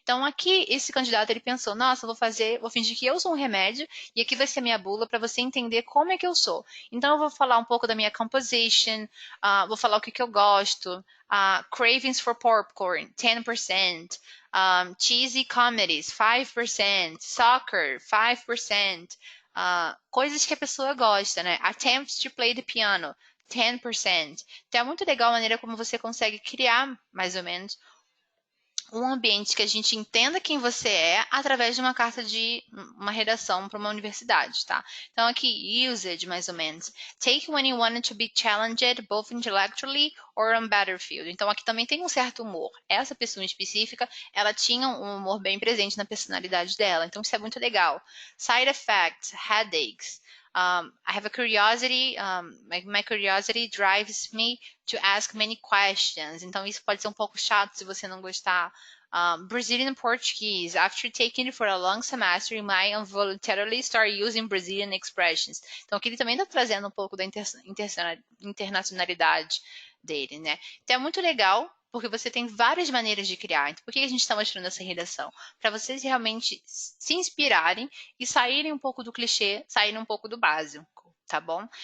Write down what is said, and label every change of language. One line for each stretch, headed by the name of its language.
Portuguese: Então, aqui, esse candidato, ele pensou, nossa, vou fingir que eu sou um remédio, e aqui vai ser a minha bula para você entender como é que eu sou. Então, eu vou falar um pouco da minha composition, vou falar o que eu gosto,
English: cravings for popcorn, 10%, cheesy comedies, 5%, soccer, 5%,
Portuguese: coisas que a pessoa gosta, né?
English: Attempts to play the piano, 10%.
Portuguese: Então é muito legal a maneira como você consegue criar, mais ou menos, um ambiente que a gente entenda quem você é através de uma carta de uma redação para uma universidade, tá? Então aqui, usage, mais ou menos.
English: Take when you wanted to be challenged, both intellectually or on battlefield.
Portuguese: Então aqui também tem um certo humor. Essa pessoa em específica, ela tinha um humor bem presente na personalidade dela. Então isso é muito legal.
English: Side effects, headaches. I have a curiosity, my curiosity drives me to ask many questions.
Portuguese: Então, isso pode ser um pouco chato se você não gostar.
English: Brazilian Portuguese. After taking it for a long semester, you might involuntarily start using Brazilian expressions.
Portuguese: Então, aqui ele também está trazendo um pouco da internacionalidade dele, né? Então, é muito legal, porque você tem várias maneiras de criar. Então, por que a gente está mostrando essa redação? Para vocês realmente se inspirarem e saírem um pouco do clichê, saírem um pouco do básico, tá bom?